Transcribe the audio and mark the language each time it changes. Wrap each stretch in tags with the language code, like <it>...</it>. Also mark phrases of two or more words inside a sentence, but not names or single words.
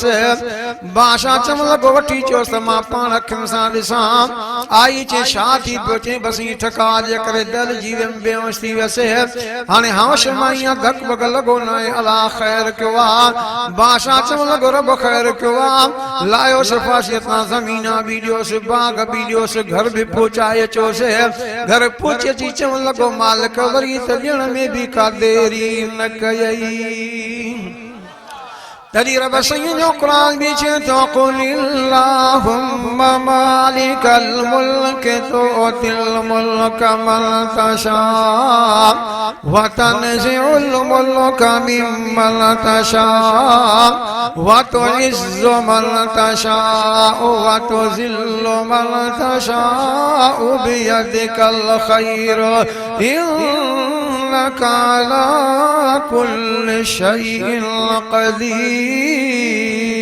<sd>बादशाह चवण लॻो वठी चयोसि त मां पाण अखियुनि सां ॾिसां आई चे छा थी पियो चई बसि ठका जे करे दिलि जी वियमि बेहोश थी वियसि हाणे होश में आई आहे धक बक लगो नाए अल्लाह खैर कयो आहे बादशाह चवण लॻो रब खैर कयो आहे लायोसि फांसीअ तां ज़मीना बि ॾियोसि बाग बि ॾियोसि घर बि पहुचाए अचोसि घर पहुची अची चवण लॻो मालिक वरी त ॾियण में बि का देरी न कयई तॾहिं रब साईं जो क़ुरान बि चए थो क़ुल</sd> <ar>اللهم مالك الملك تؤتي الملك من تشاء وتنزع الملك ممن تشاء وتعز من تشاء وتذل من تشاء بيدك الخير إنك على كل شيء قدير</ar>